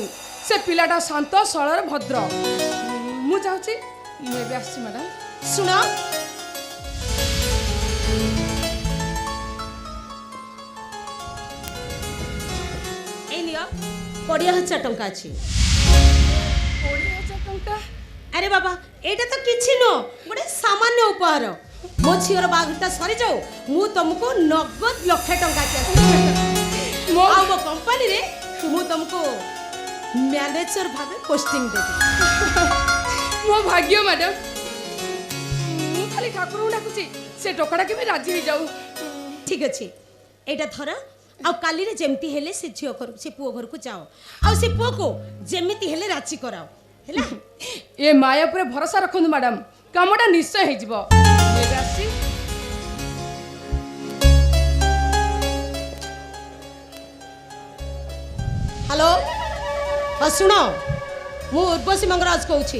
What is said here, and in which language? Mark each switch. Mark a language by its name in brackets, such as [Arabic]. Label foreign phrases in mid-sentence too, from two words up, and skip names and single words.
[Odia] ସେ ପିଲାଟା ଶାନ୍ତ ସରଳ ଭଦ୍ର। ମୁଁ ଯାଉଛି, ମୁଁ ଏବେ ଆସିଛି ମ୍ୟାଡାମ। ଶୁଣ, ଏଇ ନିଅ 20,000 ଟଙ୍କା ଅଛି। 20,000 ଟଙ୍କା? ଆରେ ବାବା, ଏଟା ତ କିଛି ନ, ଗୋଟେ ସାମାନ୍ୟ ଉପହାର। ମୋ ଝିଅର ବାହାଘରଟା ସରିଯାଉ, ମୁଁ ତୁମକୁ ନଗଦ ଲକ୍ଷେ ଟଙ୍କା ଦିଏଛି। ଆଉ ମୋ କମ୍ପାନୀରେ ମୁଁ ତୁମକୁ ମ୍ୟାନେଜର ଭାବେ ପୋଷ୍ଟିଂ ଦେବି। ମୋ ଭାଗ୍ୟ ମ୍ୟାଡାମ। ମୁଁ ଖାଲି ଠାକୁରଙ୍କୁ ଡାକୁଛି ସେ ଟୋକାଟା କେବେ ରାଜି ହେଇଯାଉ। ଠିକ ଅଛି, ଏଟା ଧର, ଆଉ କାଲିରେ ଯେମିତି ହେଲେ ସେ ଝିଅ ଘର ସେ ପୁଅ ଘରକୁ ଯାଅ ଆଉ ସେ ପୁଅକୁ ଯେମିତି ହେଲେ ରାଜି କରାଅ ହେଲା। ଏ ମାୟା ଉପରେ ଭରସା ରଖନ୍ତୁ ମ୍ୟାଡାମ, କାମଟା ନିଶ୍ଚୟ ହେଇଯିବ। ଏବେ ଆସି ହ୍ୟାଲୋ, ହଁ ଶୁଣ, ମୁଁ ଉର୍ବଶୀ ମଙ୍ଗରାଜ କହୁଛି।